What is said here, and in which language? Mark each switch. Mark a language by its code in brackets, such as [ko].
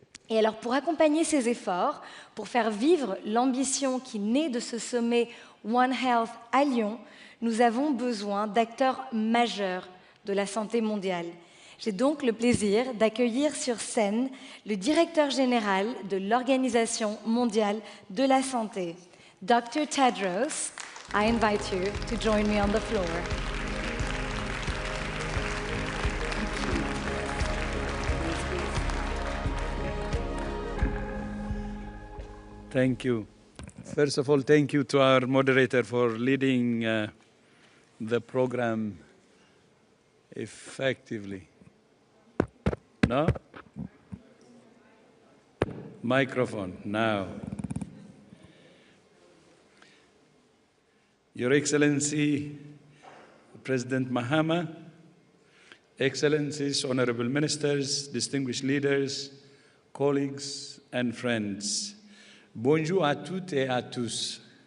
[fr] Et alors, pour accompagner ces efforts, pour faire vivre l'ambition qui naît de ce sommet One Health à Lyon, nous avons besoin d'acteurs majeurs de la santé mondiale. J'ai donc le plaisir d'accueillir sur scène le directeur général de l'Organisation mondiale de la santé, Dr. Tedros. [en] I invite you to join me on the floor. Thank you. First of all, thank you to our moderator for leading the program effectively. No? Microphone, now. Your Excellency, President Mahama, Excellencies, Honorable Ministers, distinguished leaders, colleagues, and friends. [fr] Bonjour à toutes et à tous.